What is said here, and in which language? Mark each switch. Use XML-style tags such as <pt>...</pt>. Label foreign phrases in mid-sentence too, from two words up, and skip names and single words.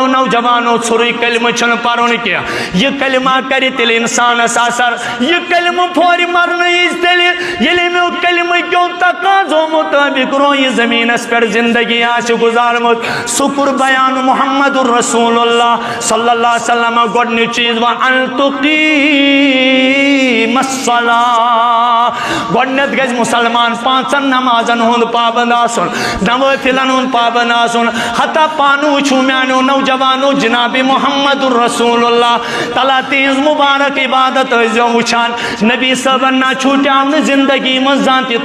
<ks>نوجوانو ژھوٚرُے کلمہ چھُنہٕ پرُن کینٛہہ یہ کلمہ کرِ تیٚلہِ انسانس اثر یہ کلمہ پھورِ مرنٕچ تیٚلہِ ییٚلہِ امیُک کلمہ کیو تقاضو مطٲبق رویہِ زٔمیٖنس پٮ۪ٹھ زندگی آسہِ گُزارمٕژ سُہ کوٚر بیان محمد رسول اللہ</ks> <ar>صلی اللہ علیہ وسلم</ar> <ks>گۄڈنیُک چیٖز وَن</ks> <ar>تُقیٖم الصلاة</ar> <ks>گۄڈنیٚتھ گژھِ مُسلمان پانٛژن نمازن ہُنٛد پابند آسُن نوافلن ہُنٛد پابند آسُن حتیٰ پانہٕ وٕچھو میانیو نوجوانو جناب محمد رسول اللہ تعالیٰ تہنٛز مبارک عبادت ٲسۍزیو وٕچھان نبی صٲبن نہ چھوٹیو نہٕ زندگی منٛز زانٛہہ تہِ</ks>